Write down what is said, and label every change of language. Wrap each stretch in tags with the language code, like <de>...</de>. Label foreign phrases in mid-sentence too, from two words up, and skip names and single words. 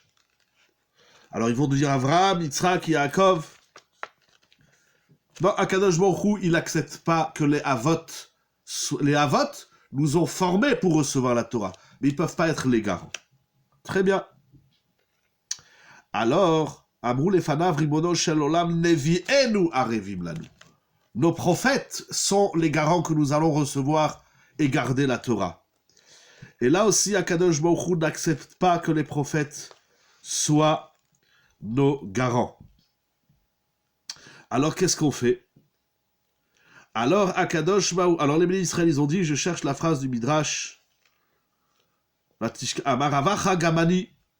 <fr>Alors, ils vont nous dire Avraham, Yitzhak, Yaakov. Non,</fr> <he>הקדוש ברוך הוא,</he> <fr>il n'accepte pas que les Avot nous ont formés pour recevoir la Torah, mais ils ne peuvent pas être les garants. Très bien. Alors,</fr> <he>אמרו לפניו רבונו של עולם נביאינו ערבים לנו.</he> <fr>Nos prophètes sont les garants que nous allons recevoir et garder la Torah. Et là aussi,</fr> <he>הקדוש ברוך הוא</he> <fr>n'accepte pas que les prophètes soient nos garants. Alors, qu'est-ce qu'on fait? Alors,</fr> <he>הקדוש ברוך הוא,</he> <fr>alors les bénis d'Israël, ils ont dit, je cherche la phrase du Midrash, Amaravacha Gamani.</fr>